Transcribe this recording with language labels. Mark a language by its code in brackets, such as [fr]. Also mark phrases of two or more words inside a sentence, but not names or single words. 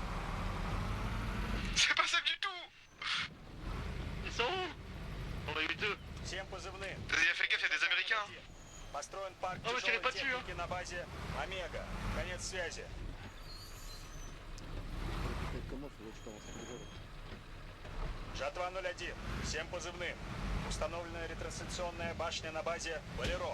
[fr] C'est pas ça du tout! Ils sont où? On a eu deux. [ru] Всем позывным. [fr] Fais gaffe, y'a des Américains! [ru] Построен парк А вы тяжелой через Батию? техники на базе Омега. Конец связи. [fr] Faites comment, faut que je commence à rigoler. [ru] Жатва-01. Всем позывным. Установлена ретрансляционная башня на базе Болеро.